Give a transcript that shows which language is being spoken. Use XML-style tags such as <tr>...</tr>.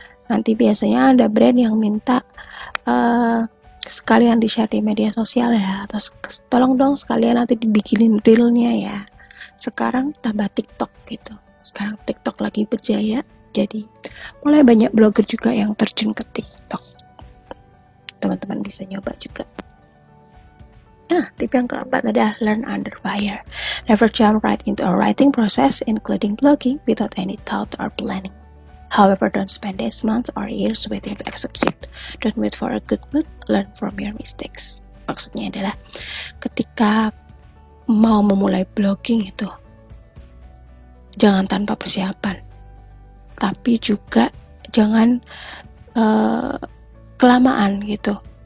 <id>Nanti biasanya ada brand yang minta sekalian di-share di media sosial ya, terus tolong dong sekalian nanti dibikinin reel-nya ya. Sekarang tambah TikTok gitu. Sekarang TikTok lagi berjaya, jadi mulai banyak blogger juga yang terjun ke TikTok. Teman-teman bisa nyoba juga. Nah, tip yang keempat adalah</id> <en>learn under fire. Never jump right into a writing process, including blogging, without any thought or planning. However, don't spend days, months, or years waiting to execute. Don't wait for a good mood, learn from your mistakes.</en> <id>Maksudnya adalah ketika mau memulai blogging itu, jangan tanpa persiapan. Tapi juga jangan kelamaan gitu.</id>